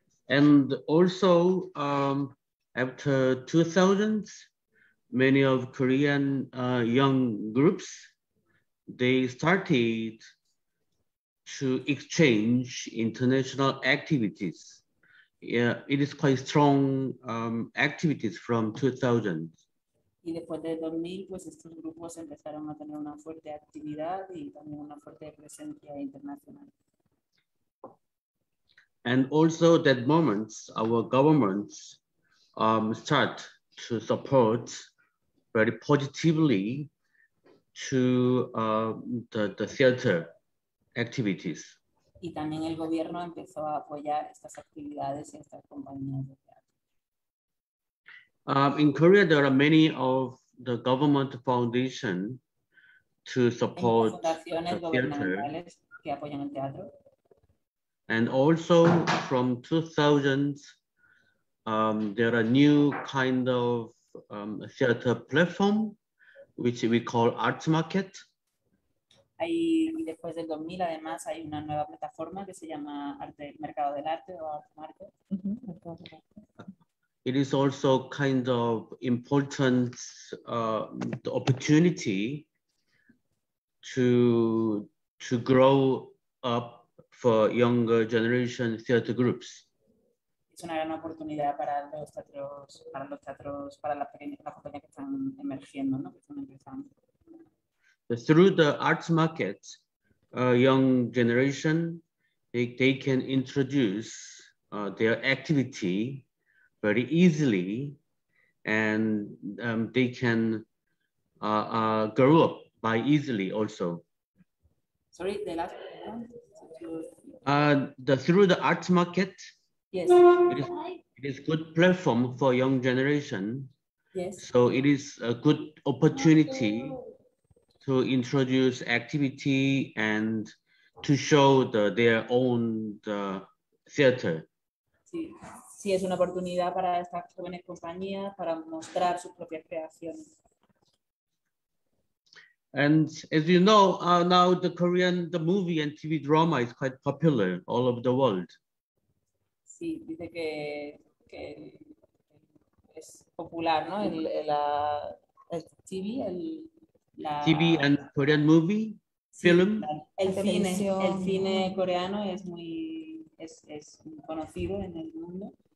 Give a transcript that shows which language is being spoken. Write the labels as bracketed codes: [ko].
[en] And also, after 2000s, many of Korean young groups, they started to exchange international activities. Yeah, it is quite strong activities from 2000. [es] Y después de 2000, pues estos grupos empezaron a tener una fuerte actividad y también una fuerte presencia internacional. [en] And also that moment, our governments start to support very positively to the theater activities. [es] Y también el gobierno empezó a apoyar estas actividades y estas compañías de teatro. [en] In Korea, there are many of the government foundation to support the theater. [es] Que apoyan el teatro. [en] And also from 2000s, there are new kind of theater platform, which we call Arts Market. [es] Y después del 2000, además, hay una nueva plataforma que se llama Mercado del Arte o Art Market. [en] It is also kind of important the opportunity to grow up for younger generation theater groups. [es] Es una gran oportunidad para los teatros, para las compañías que están emergiendo, ¿no? Que están empezando. [en] Through the arts market, young generation, they can introduce their activity very easily, and they can grow up by easily also. Sorry, the last one? Through the arts market, yes, it is good platform for young generation. Yes. So it is a good opportunity to introduce activity and to show their own theater. [es] Sí, sí, es una oportunidad para estas jóvenes compañías para mostrar sus propias creaciones. [en] And as you know, now the movie and TV drama is quite popular all over the world. [es] Sí, dice que es popular, ¿no? El TV, [en] TV and Korean movie, sí, film. [es] El cine coreano es muy conocido en el mundo.